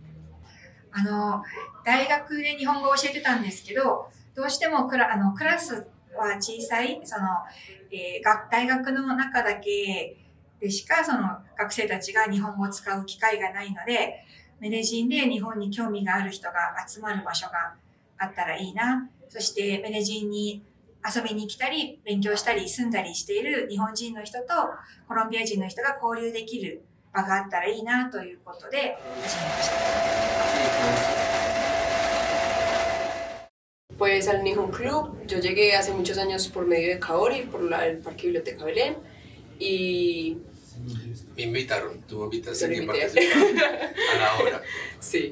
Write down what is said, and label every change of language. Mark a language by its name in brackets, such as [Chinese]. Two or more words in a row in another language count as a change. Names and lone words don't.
[Japanese] 大学で日本語を教えてたんですけど、どうしてもクラスは小さい、大学の中だけでしか学生たちが日本語を使う機会がないので、メデジンで日本に興味がある人が集まる場所があったらいいな。そしてメデジンに遊びに来たり、勉強したり、住んだりしている日本人の人とコロンビア人の人が交流できる場があったらいいなということで始めました。 [Spanish] Pues al Nihon Club yo llegué hace muchos años por medio de Kaori, el Parque Biblioteca Belén, y Me invitaron, tú me invitaste Yo lo a invité. participar a la obra. sí.